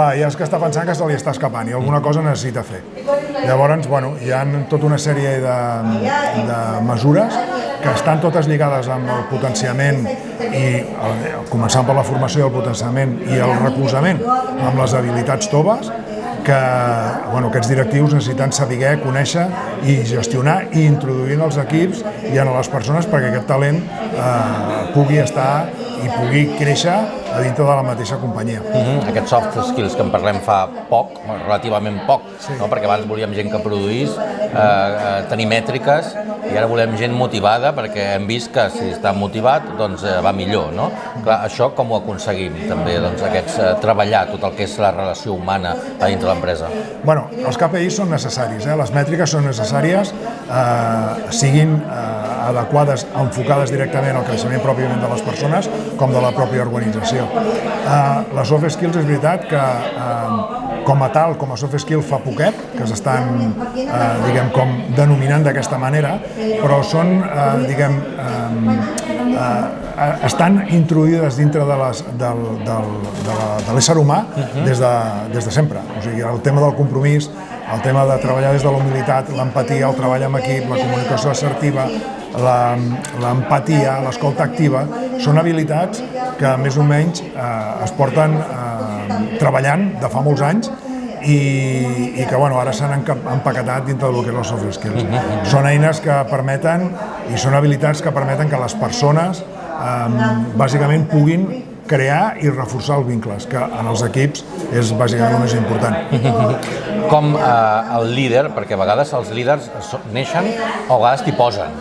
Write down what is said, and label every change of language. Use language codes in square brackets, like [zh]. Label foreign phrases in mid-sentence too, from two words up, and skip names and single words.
[ca] Clar, ja és que està pensant que se li està escapant i alguna cosa necessita fer. Llavors, hi ha tota una sèrie de mesures que estan totes lligades amb el potenciament, i començant per la formació del potenciament i el recolzament amb les habilitats toves, que aquests directius necessiten saber, conèixer i gestionar i introduir en els equips i en les persones perquè aquest talent pugui estar i pugui créixer a dintre de la mateixa companyia. Aquests [en] soft skills [ca] que en parlem fa poc, relativament poc, perquè abans volíem gent que produís, tenir mètriques, i ara volem gent motivada perquè hem vist que si està motivat va millor. Clar, això com ho aconseguim també, treballar tot el que és la relació humana a dintre l'empresa? Els KPIs són necessaris, les mètriques són necessàries, siguin adequades, enfocades directament al creixement pròpiament de les persones com de la pròpia organització. Les [en] soft skills [ca] és veritat que com a tal, com a [en] soft skill [ca] fa poquet, que s'estan denominant d'aquesta manera, però són, estan introduïdes dintre de l'ésser humà des de sempre. O sigui, el tema del compromís, el tema de treballar des de la humilitat, l'empatia, el treball amb equip, la comunicació assertiva, l'empatia, l'escolta activa, són habilitats que més o menys es porten treballant de fa molts anys i que ara s'han empaquetat dintre del que és els [en] soft skills. [ca] Són eines que permeten i són habilitats que permeten que les persones bàsicament puguin crear i reforçar els vincles, que en els equips és bàsicament el més important. Com el líder, perquè a vegades els líders neixen o a vegades t'hi posen.